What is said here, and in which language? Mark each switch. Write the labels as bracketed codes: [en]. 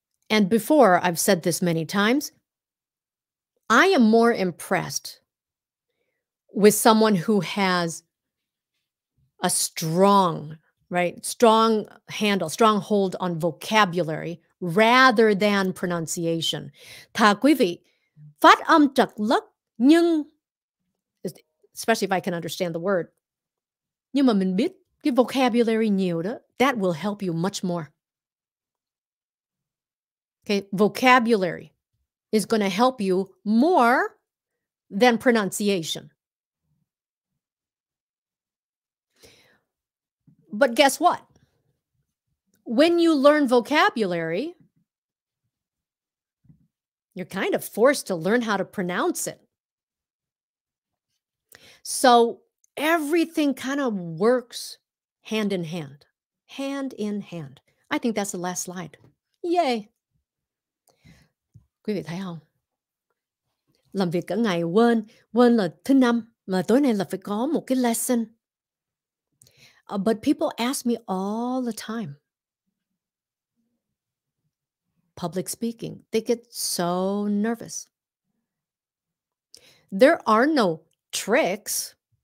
[en] And before, I've said this many times, I am more impressed with someone who has a strong, right? Strong handle, strong hold on vocabulary rather than pronunciation. [vi] Thà quý vị phát âm trật lất nhưng [en] especially if I can understand the word. [vi] Nhưng mà mình biết cái vocabulary nhiều đó, [en] that will help you much more. Okay, vocabulary is going to help you more than pronunciation. But guess what? When you learn vocabulary, you're kind of forced to learn how to pronounce it. So everything kind of works hand in hand, hand in hand. I think that's the last slide. [vi] Yay! Quý vị thấy không? Làm việc cả ngày quên là thứ Năm, mà tối nay là phải có một cái lesson. [en] But people ask me all the time. Public speaking, they get so nervous. There are no tricks.